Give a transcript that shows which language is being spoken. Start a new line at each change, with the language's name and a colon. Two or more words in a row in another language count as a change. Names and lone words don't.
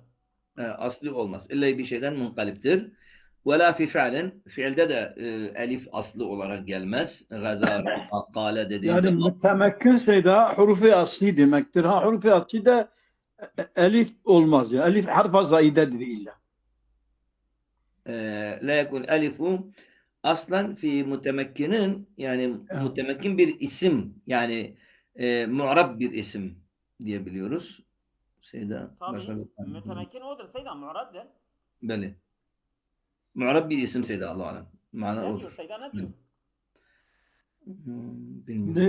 Turkish: Aslı olmaz. İlla bir şeyden munkaliptir.
Arabic: ولا في الفعل.
Turkish: Fiilde de elif aslı olarak gelmez. Gazar, akkale dediğin yani zaman. mütemekkinse de hurufi asli demektir. Ha hurufi asli de elif olmaz ya. Elif harfa zaidedir illa.
Arabic: لا يكون ألف أصلا في متمكن يعني متمكن
Turkish: bir isim yani mu'rab bir isim diyebiliyoruz. Şeyde başka Tabii. bir tane. Mütemekkin odur Seydan. Mu'rabdır. Beli. Mu'rab bir isim Seyda
Arabic: الله أعلم.
Turkish: Mana Ne diyor odur. Seydan, ne diyor? Bilmiyorum.